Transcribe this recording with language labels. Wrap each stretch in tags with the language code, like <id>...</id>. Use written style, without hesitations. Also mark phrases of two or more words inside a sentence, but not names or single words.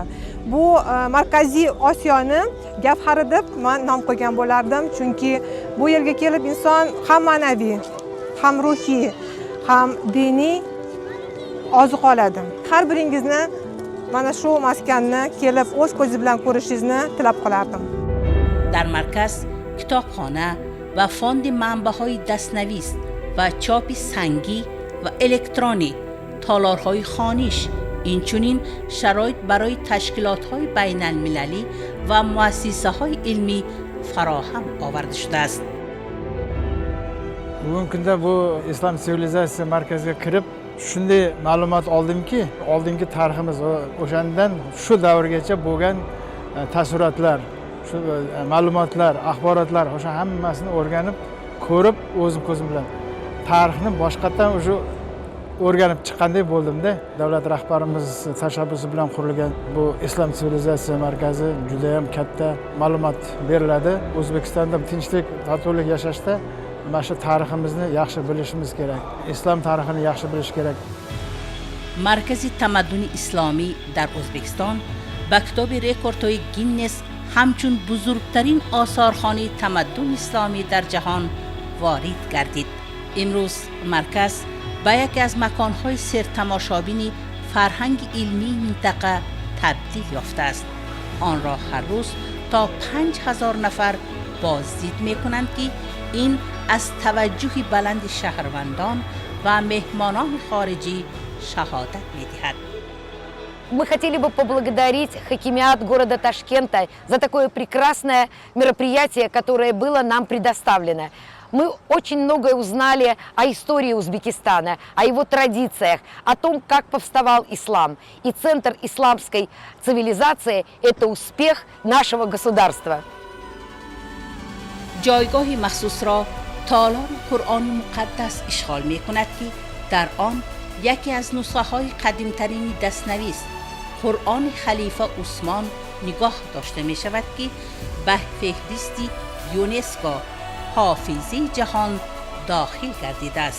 <uz>Bu Markaziy Osiyoni gavhari deb men nom qo'ygan bo'lardim, chunki bu yerga kelib inson ham ma'naviy, ham ruhiy, ham diniy oziq oladi. Har biringizni mana shu maskanni kelib o'z ko'zi bilan ko'rishingizni tilab qolardim.</uz> <tg>Дар маркази китобхона ва фонди манбаъҳои дастнавис ва чопи сангӣ ва электронӣ, толорҳои хониш, инчунин шароит барои ташкилотҳои байналмилалӣ ва муассисаҳои илмӣ фароҳам оварда шудааст.</tg> <uz>Bugungi kunda bu islom sivilizatsiya markaziga kirib shunday ma'lumot oldimki, oldingi tariximiz o'shandan shu davrgacha bo'lgan taassurotlar, shu ma'lumotlar, axborotlar, o'sha hammasini o'rganib, ko'rib, o'zim ko'zim bilan tarixni boshqatdan уже o'rganib chiqqandek bo'ldimda. Davlat rahbarimiz tashabbusi bilan qurilgan bu islom sivilizatsiya markazi juda ham katta ma'lumot beriladi. O'zbekistonda tinchlik, totuvlik yashashda mana shu tariximizni yaxshi bilishimiz kerak. Islom tarixini yaxshi bilish kerak.</uz> <tg>Маркази тамаддуни исломӣ дар Ӯзбекистон ба китоби рекордҳои Гиннес ҳамчун бузургтарин осорхонаи тамаддуни исломӣ дар ҷаҳон ворид гардид. Имрӯз марказ ба яке аз маконҳои сартамошобини фарҳанги илмии минтақа табдил ёфтааст. Онро ҳар рӯз то 5000 нафар боздид мекунанд, ки ин аз таваҷҷуҳи баланди шаҳрвандон ва меҳмонони хориҷӣ шаҳодат медиҳад.</tg> <ru>Мы хотели бы поблагодарить хакимиат города Ташкента за такое прекрасное мероприятие, которое было нам предоставлено. Мы очень многое узнали о истории Узбекистана, о его традициях, о том, как повставал ислам. И центр исламской цивилизации – это успех нашего государства.</ru> <tg>Ҷойгоҳи махсусро толори Қуръони муқаддас ишғол мекунад, ки дар он яке аз нусхаҳои қадимтарини дастнависи Қуръони халифа Усмон нигоҳ дошта мешавад, ки ба феҳристи ЮНЕСКО ҳофизаи ҷаҳон дохил гардидааст.</tg>